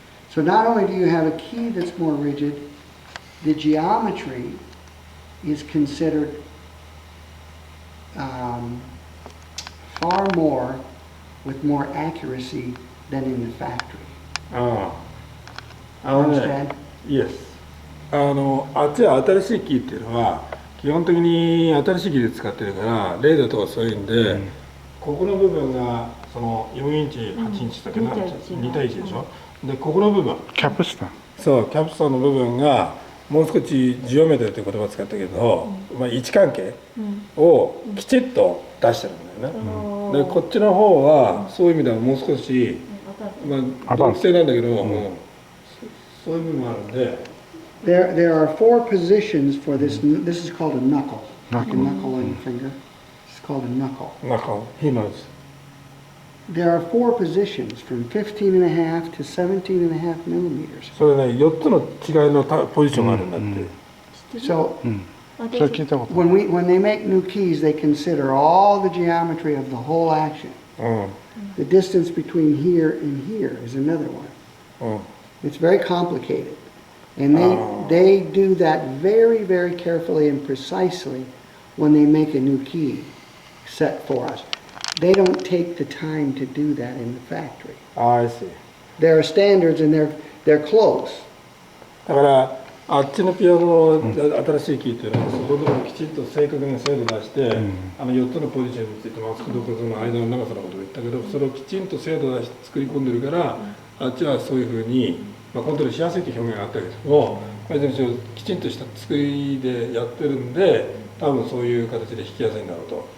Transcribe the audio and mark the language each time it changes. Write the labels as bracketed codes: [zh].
[en] So not only do you have a key that's more rigid, the geometry is considered far more with more accuracy than in the factory. ね、Yes。 [ja] あっちは新しいキーっていうのは基本的に新しいキーで使ってるからレーザーとかそういうんで、ここの部分がその4インチ8インチだけど2対1でしょ。でここの部分キャプスタン。そうキャプスタンの部分がもう少しジオメトリーという言葉を使ったけど、位置関係をきちっと出してるんだよね。でこっちの方はそういう意味ではもう少し同期性なんだけど、そういう部分もあるんで。 [en] There are 4 positions for this. This is called a knuckle. Like a knuckle on your finger. It's called a knuckle. Knuckle. He knows. There are 4 positions from 15.5 to 17.5 millimeters. [ja] それね、4つの違いのポジションがあるんだって。 [en] So [ja] それ聞いたこと。 [en] when they make new keys, they consider all the geometry of the whole action. The distance between here and here is another one. It's very complicated. And they do that very, very carefully and precisely when they make a new key set for us. They don't take the time to do that in the factory. I see. There are standards and they're close. [ja] だからあっちのピアノの新しいキーっていうのはそこでもきちんと正確な精度出して、4つのポジションについてマスクとかその間の長さのことを言ったけど、それをきちんと精度出して作り込んでるから、あっちはそういうふうに、コントロールしやすいという表現があったけども、きちんとした作りでやってるんで、多分そういう形で弾きやすいんだろうと。